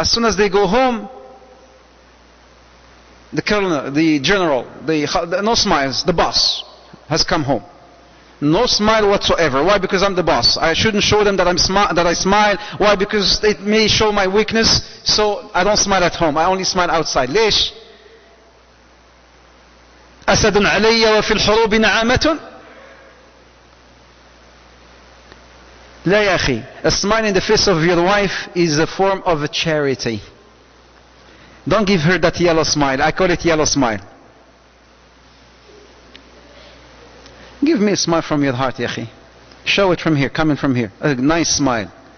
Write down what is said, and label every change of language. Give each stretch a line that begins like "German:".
English: As soon as they go home, the colonel, the general, no smiles, the boss has come home. No smile whatsoever. Why? Because I'm the boss. I shouldn't show them that I smile. Why? Because it may show my weakness, so I don't smile at home. I only smile outside.
Arabic: ليش؟ أسد علي وفي الحروب نعامة. لا يا أخي.
English: A smile in the face of your wife is a form of a charity. Don't give her that yellow smile. I call it yellow smile. Give me a smile from your heart, ya akhi. Show it from here, coming from here. A nice smile.